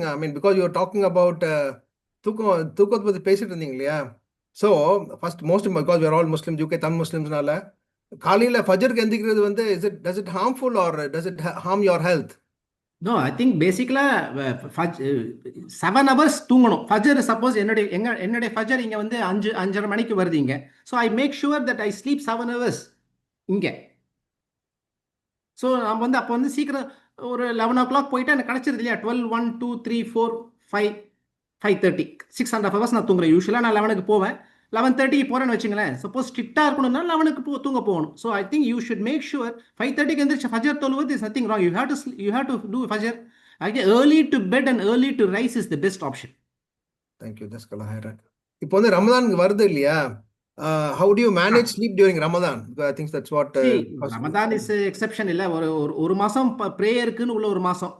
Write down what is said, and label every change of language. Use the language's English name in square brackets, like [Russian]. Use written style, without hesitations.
[English] I mean, because you were talking about [Tamil] தூக்கத்தை பற்றி பேசிட்டு இருந்தீங்க இல்லையா? [English] so first most because we're all Muslims, UK [Tamil] Tamil முஸ்லிம்ஸ்னால காலையில் ஃபஜருக்கு எந்திரிக்கிறது வந்து [English] does it harmful or does it harm your health? No, I think பேசிக்கலாக 7 hours தூங்கணும். [Tamil] ஃபஜர் சப்போஸ் என்னுடைய ஃபஜர் இங்கே வந்து 5:30 மணிக்கு வருது. [English] so I make sure that I sleep 7 hours [Tamil] இங்கே. ஸோ நம்ம வந்து அப்போ வந்து சீக்கிரம் ஒரு 11 o'clock போயிட்டு எனக்கு கிடச்சிருது இல்லையா, 12, 1, 2, 3, 4, 5, 5:30, 6.5 hours நான் தூங்குறேன். யூஸ்வலாக நான் 11க்கு போவேன், 11:30 போகிறேன்னு வச்சுங்களேன். சப்போஸ் ஸ்ட்ரிக்டாக இருக்கணும்னா 11க்கு தூங்க போகணும். [English] so I think you should make sure 5:30க்கு [Tamil] எந்திரிச்சு ஃபஜர் தொழுவது [English] Is nothing wrong. You have to do ஃபஜர். Early to bed and early to rise is the best option. [Tamil] Thank you. தஸ்கலா ஹைரன். இப்போ வந்து ரமதான் வருது இல்லையா? [English] how do you manage sleep during Ramadan? Because I think that's what. [Tamil] See, Ramadan [English] is exception [Tamil] இல்லை. ஒரு மாதம் ப்ரேயருக்குன்னு உள்ள ஒரு மாதம்.